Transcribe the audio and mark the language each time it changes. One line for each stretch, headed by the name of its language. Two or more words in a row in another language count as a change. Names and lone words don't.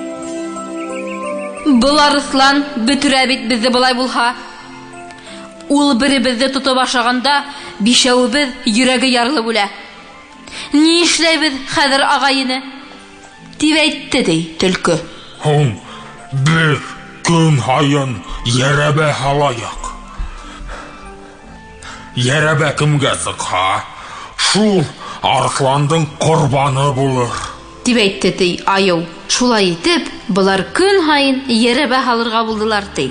Bashkir: Был арыслан бөтөрә бит безне булай булһа. Ул беребезне тотып ашаганда, бишәүебез йөрәге ярылып үлә. Ни эшләйбез хәзер, агайыны? Дип әйтте ди төлке. Бер көн һайын йәрәбә һалаяк. Йәрәбә кемгә сыҡһа, шул арысландың ҡорбаны булыр. Дип әйтте ди айыу. Шулай итеп, булар көн һайын йәрәбә һалырга булдылар ди.